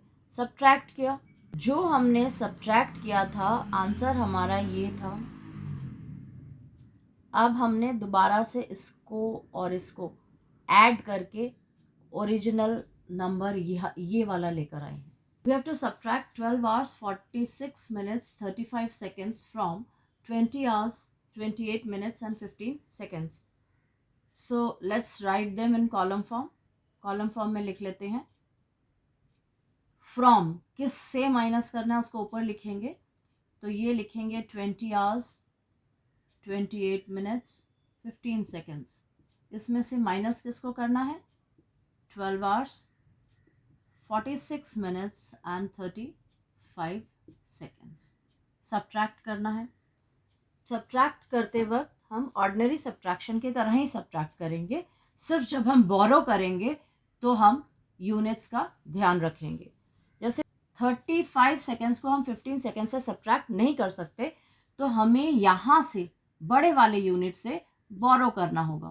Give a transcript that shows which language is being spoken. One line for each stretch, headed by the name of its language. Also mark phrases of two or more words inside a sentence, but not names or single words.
Hindi: सब्ट्रैक्ट किया, जो हमने सब्ट्रैक्ट किया था आंसर हमारा ये था। अब हमने दोबारा से इसको और इसको ऐड करके
English: original number
Hindi: ये वाला लेकर आए हैं।
English: We have to subtract 12 hours 46 minutes 35 seconds from 20 hours 28 minutes and 15 seconds. So let's write them in column form. Column form
Hindi: में लिख लेते हैं। From किस से माइनस करना है उसको ऊपर लिखेंगे, तो ये लिखेंगे
English: 20 hours 28 minutes 15 seconds।
Hindi: इसमें से माइनस किसको करना है,
English: 12 hours 46 minutes and 35 seconds।
Hindi: सब्ट्रैक्ट करना है। सब्ट्रैक्ट करते वक्त हम
English: ordinary subtraction
Hindi: की तरह ही सब्ट्रैक्ट करेंगे, सिर्फ जब हम बोरो करेंगे तो हम यूनिट्स का ध्यान रखेंगे। जैसे 35 सेकेंड्स को हम 15 सेकेंड से सब्ट्रैक्ट नहीं कर सकते, तो हमें यहाँ से बड़े वाले यूनिट से बोरो करना होगा।